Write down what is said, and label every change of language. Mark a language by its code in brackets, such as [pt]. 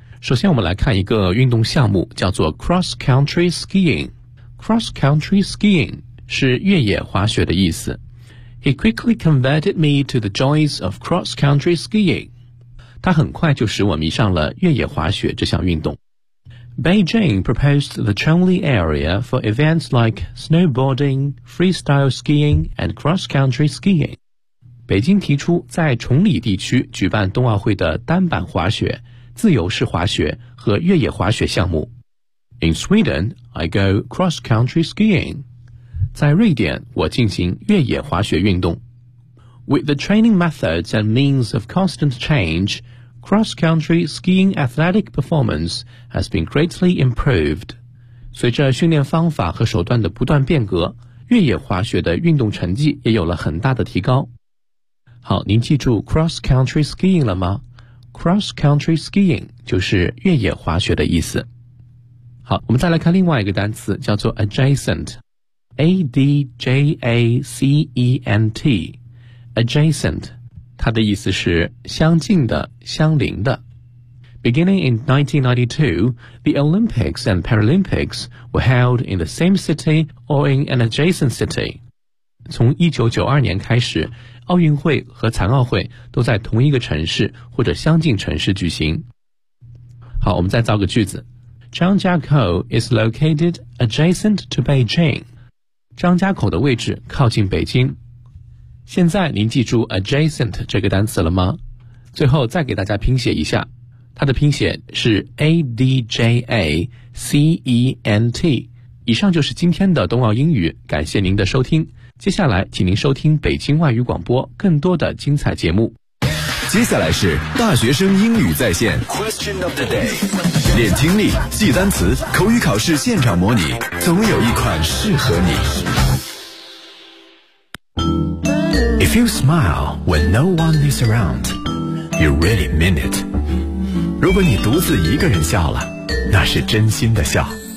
[zh] 首先，我们来看一个运动项目，叫做 Cross Country Skiing。 Cross-country skiing 是越野滑雪的意思。 [en] He quickly converted me to the joys of cross-country skiing. [zh] 他很快就使我迷上了越野滑雪这项运动。 [en] Beijing proposed the Chongli area for events like snowboarding, freestyle skiing, and cross-country skiing. [zh] 北京提出在崇礼地区举办冬奥会的单板滑雪、自由式滑雪和越野滑雪项目。 [en] In Sweden, I go cross-country skiing. [zh] 在瑞典，我进行越野滑雪运动。 [en] With the training methods and means of constant change, cross-country skiing athletic performance has been greatly improved. [zh] 随着训练方法和手段的不断变革，越野滑雪的运动成绩也有了很大的提高。好，您记住 cross-country skiing 了吗？Cross-country skiing 就是越野滑雪的意思。好，我们再来看另外一个单词，叫做 adjacent， A-D-J-A-C-E-N-T， adjacent， 它的意思是相近的、相邻的。 [en] Beginning in 1992, the Olympics and Paralympics were held in the same city or in an adjacent city. [zh] 从1992年开始，奥运会和残奥会都在同一个城市或者相近城市举行。好，我们再造个句子。张家口 [en] is located adjacent to Beijing. [zh] 张家口的位置靠近北京。现在您记住 adjacent 这个单词了吗？最后再给大家拼写一下，它的拼写是 A-D-J-A-C-E-N-T。以上就是今天的冬奥英语，感谢您的收听。接下来请您收听北京外语广播更多的精彩节目。接下来是大学生英语在线 [en] Question of the day， [zh] 练听力、记单词、口语考试现场模拟，总有一款适合你。 [en] If you smile when no one is around, you really mean it. [zh] 如果你独自一个人笑了，那是真心的笑。